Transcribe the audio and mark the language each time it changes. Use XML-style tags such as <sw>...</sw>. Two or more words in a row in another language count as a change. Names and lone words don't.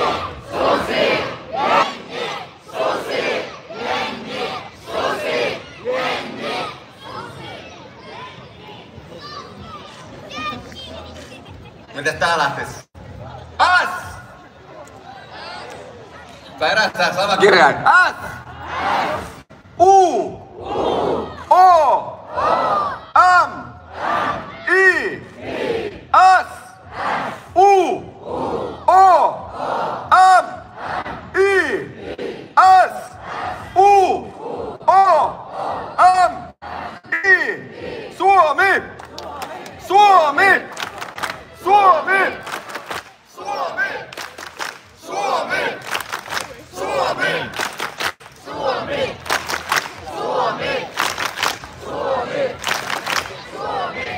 <fi>Susi! Jengi! Susi! Jengi! Susi! Jengi! Mites tää lähtis? S! Perästään sama kirjain. S! U! O! M! I! S! U! O! M! I! S! U! O! M! I! Suomi! Suomi! Suomi! Suomi! Suomi! Suomi! Suomi! Suomi! Suomi! Suomi!</fi>